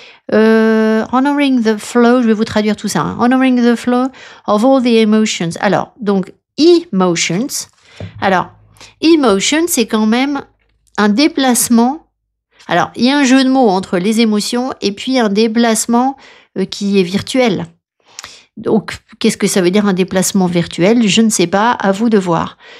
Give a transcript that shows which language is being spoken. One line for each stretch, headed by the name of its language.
English: Honoring the flow,
French: je vais vous traduire tout ça.
English: Honoring the flow of all the emotions.
French: Alors, donc, emotions. Alors, emotion, c'est quand même un déplacement. Alors, il y a un jeu de mots entre les émotions et puis un déplacement qui est virtuel. Donc, qu'est-ce que ça veut dire un déplacement virtuel? Je ne sais pas, à vous de voir.